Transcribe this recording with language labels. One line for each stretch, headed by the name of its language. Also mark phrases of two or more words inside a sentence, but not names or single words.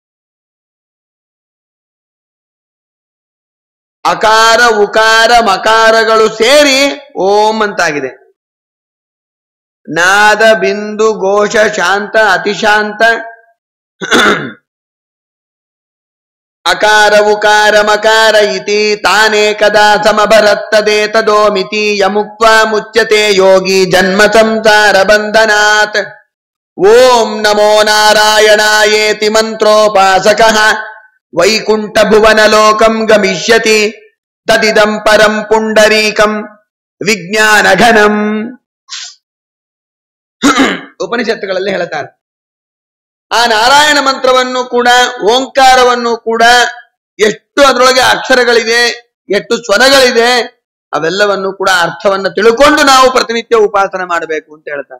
Kannada: ಅಕಾರ ಉಕಾರ ಮಕಾರಗಳು ಸೇರಿ ಓಂ ಅಂತಾಗಿದೆ.
Sanskrit: ನಾದ ಬಿಂದು ಘೋಷ ಶಾಂತ ಅತಿಶಾಂತ ಅಕಾರ ಉಕಾರ ಮಕಾರ ಇತಿ ತಾನೇ ಕದಾ ಸಮಭರತ್ತದೇತದೋಮಿತಿ ಯಮುಕ್ತ್ವಾ ಮುಚ್ಯತೆ ಯೋಗಿ ಜನ್ಮ ಸಂಸಾರ ಬಂಧನಾತ್. ಓಂ ನಮೋ ನಾರಾಯಣಾಯೇತಿ ಮಂತ್ರೋಪಾಸಕಃ ವೈಕುಂಠ ಭುವನ ಲೋಕಂ ಗಮಿಷ್ಯತಿ ತದಿದಂ ಪರಂ ಪುಂಡರೀಕಂ ವಿಜ್ಞಾನ ಘನಂ.
Kannada: ಉಪನಿಷತ್ತುಗಳಲ್ಲಿ ಹೇಳ್ತಾರೆ, ಆ ನಾರಾಯಣ ಮಂತ್ರವನ್ನು ಕೂಡ ಓಂಕಾರವನ್ನು ಕೂಡ ಎಷ್ಟು ಅದರೊಳಗೆ ಅಕ್ಷರಗಳಿದೆ, ಎಷ್ಟು ಸ್ವರಗಳಿದೆ, ಅವೆಲ್ಲವನ್ನು ಕೂಡ ಅರ್ಥವನ್ನು ತಿಳ್ಕೊಂಡು ನಾವು ಪ್ರತಿನಿತ್ಯ ಉಪಾಸನೆ ಮಾಡಬೇಕು ಅಂತ ಹೇಳ್ತಾರೆ.